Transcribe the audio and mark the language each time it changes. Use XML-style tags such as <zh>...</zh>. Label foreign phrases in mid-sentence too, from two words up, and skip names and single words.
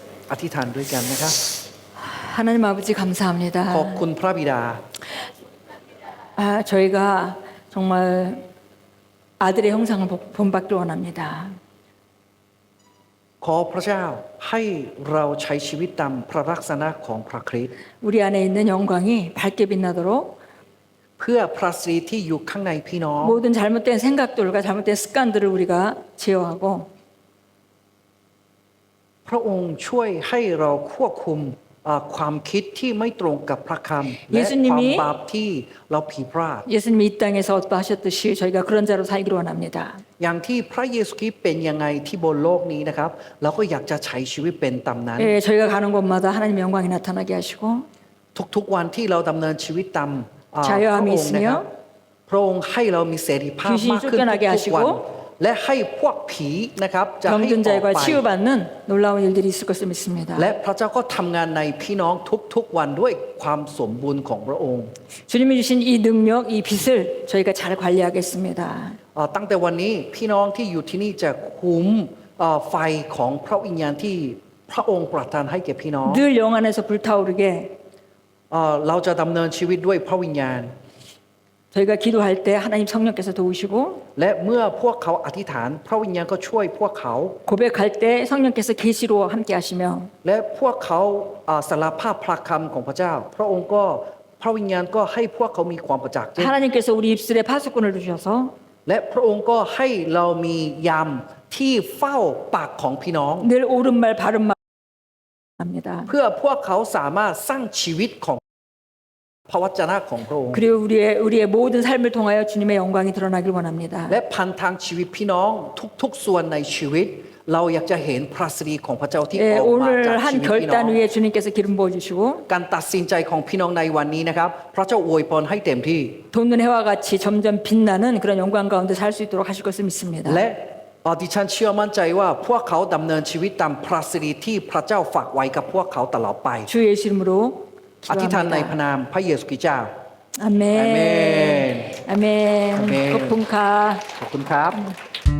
<th>อธิษฐานด้วยกันนะครับ</th> <ko>하나님 아버지 감사합니다.</ko> <th>ขอบคุณพระบิดา</th> <ko>저희가 정말 아들의 형상을 본받기 원합니다.</ko> <th>ขอพระเจ้าให้เราใช้ชีวิตตามพระลักษณะของพระคริสต์</th> <ko>우리 안에 있는 영광이 밝게 빛나도록</ko> <th>เพื่อพระสิริที่อยู่ข้างในพี่น้อง</th> <ko>모든 잘못된 생각들과 잘못된 습관들을 우리가 제어하고</ko> <th>พระองค์ช่วยให้เราควบคุมความคิดที่ไม่ตรงกับพระคำและ</th> <ko>예수님이</ko> <th>ความบาปที่เราผิดพลาด</th> <ko>예수님이 이 땅에서 어떠하셨듯이 저희가 그런 자로 살기를 원합니다.</ko> <th>อย่างที่พระเยซูคริสต์เป็นยังไงที่บนโลกนี้นะครับ เราก็อยากจะใช้ชีวิตเป็นตามนั้น</th> <ko>예, 저희가 가는 곳마다 하나님의 영광이 나타나게 하시고</ko> <th>ทุกๆวันที่เราดำเนินชีวิตตามพระ</th> <ko>자유함이</ko> <th>องค์นะครับ</th> <ko>있으며</ko> <th>พระองค์ให้เรามีเสรีภาพ</th> <ko>귀신이</ko> <th>มากขึ้น</th> <ko>쫓겨나게</ko> <th>ทุกๆวัน</th> <ko>하시고</ko> <th>และให้พวกผีนะครับจะให้อ</th> <ko>병든</ko> <th>อก</th> <ko>자가</ko> <th>ไป</th> <ko>치유받는 놀라운 일들이 있을 것을 믿습니다.</ko> <th>และพระเจ้าก็ทำงานในพี่น้องทุกๆวันด้วยความสมบูรณ์ของพระองค์</th> <ko>주님이 주신 이 능력, 이 빛을 저희가 잘 관리하겠습니다.</ko> <th>ตั้งแต่วันนี้พี่น้องที่อยู่ที่นี่จะคุมไฟของพระวิญญาณที่พระองค์ประทานให้แก่พี่น้อง</th> <ko>늘 영 안에서 불타오르게</ko> <th>เราจะดำเนินชีวิตด้วยพระวิญญาณ</th> <ko>저희가 기도할 때 하나님 성령께서 도우시고</ko> <th>และเมื่อพวกเขาอธิษฐานพระวิญญาณก็ช่วยพวกเขา</th> <ko>고백할 때 성령께서 계시로 함께 하시며</ko> <th>และพวกเขาสารภาพพระคำของพระเจ้า พระองค์ก็พระวิญญาณก็ให้พวกเขามีความประจักษ์</th> <ko>하나님께서 우리 입술에 파수꾼을 주셔서</ko> <th>และพระองค์ก็ให้เรามียามที่เฝ้าปากของพี่น้อง</th> <ko>늘 옳은 말 바른 말 합니다.</ko> <th>เพื่อพวกเขาสามารถสร้างชีวิตของพระวจนะของพระองค์</th> <ko>그리고 우리의 모든 삶을 통하여 주님의 영광이 드러나길 원합니다.</ko> <th>และพันทางชีวิตพี่น้องทุกๆส่วนในชีวิต เราอยากจะเห็นพระสิริของพระเจ้าที่อ</th> <ko>예,</ko> <th>อกมาจาก</th> <ko>오늘</ko> <th>ชี</th> <ko>한</ko> <th>วิตพี่น้อง</th> <ko>결단 위에 주님께서 기름 부어 주시고</ko> <th>การตัดสินใจของพี่น้องในวันนี้นะครับ พระเจ้าอวยพรให้เต็มที่</th> <ko>돋는 해와 같이 점점 빛나는 그런 영광 가운데 살 수 있도록 하실 것을 믿습니다.</ko> <th>และดิฉันเชื่อมั่นใจว่าพวกเขาดำเนินชีวิตตามพระสิริที่พระเจ้าฝากไว้กับพวกเขาตลอดไป</th> <ko>주 예수 이름으로</ko> <th>อธิษฐานในพระ</th> <ko>기도합니다.</ko> <th>นามพระเยซูคริสต์เจ้า</th> <ko>아멘. 아멘. 아멘. 아멘. 거품카.</ko> <th>ขอบคุณครับ</th>